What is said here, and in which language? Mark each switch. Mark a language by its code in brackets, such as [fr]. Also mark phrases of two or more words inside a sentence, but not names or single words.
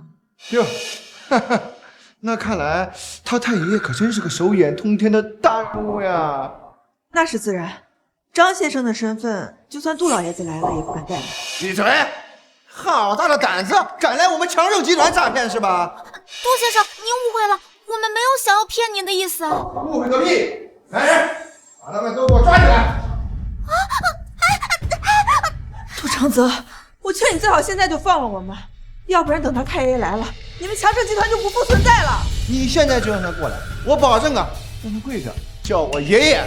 [zh] 喲，哈哈，那看來他太爺爺可真是個手眼通天的大人物呀。那是自然，張先生的身份，就算杜老爺子來了也不敢怠慢。閉嘴！好大的膽子，敢來我們強盛集團詐騙是吧？杜先生，您誤會了，我們沒有想要騙您的意思。誤會個屁！來人，把他們都給我抓起來！杜長澤，我勸你最好現在就放了我們，要不然等他太爺爺來了，你們強盛集團就不復存在了。你現在就讓他過來，我保證啊，讓他跪着叫我爺爺。